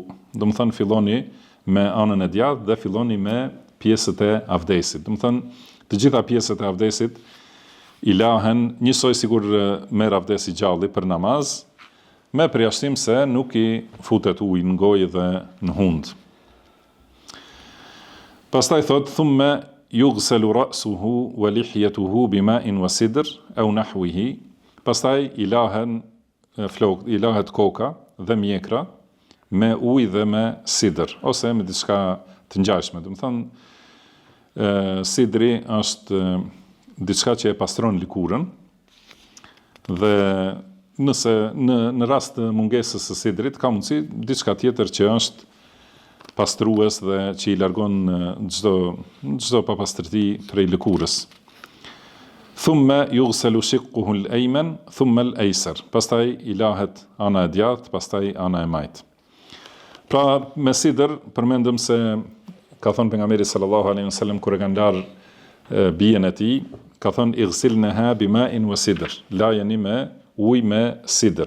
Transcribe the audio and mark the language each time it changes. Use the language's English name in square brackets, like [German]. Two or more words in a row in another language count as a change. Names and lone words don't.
[Albanian] Do të thonë filloni me anën e djathtë dhe filloni me pjesët e avdesit. Do të thonë të gjitha pjesët e avdesit i lahen njësoj sikur merr avdes i gjalli për namaz, me përjashtim se nuk i futet ujë në gojë dhe në hund. Pastaj thot [Arabic] ثم يغسل رأسه ولحيته بماء وسدر أو نحوه. [Albanian] Pastaj i lahet koka dhe mjekra me ujë dhe me sidër ose me diçka të ngjashme. Do të thonë sidri është diçka që e pastron likurën, dhe nëse në rast të mungesës së sidrit ka mundësi diçka tjetër që është pastrues dhe që i largon çdo papastërti prej lëkurës. [Arabic] ثم يغسل شقه الأيمن ثم الأيسر. [Albanian] Pastaj i lahet ana e djathtë, pastaj ana e majtë. Pra me sidër përmendëm se ka thënë pejgamberi [Arabic] صلى الله عليه وسلم [Albanian] kur e kanë larë bijen e tij, ka thënë [Arabic] اغسلنها بماء وسدر. [Albanian] Lajeni me ujë me sidër.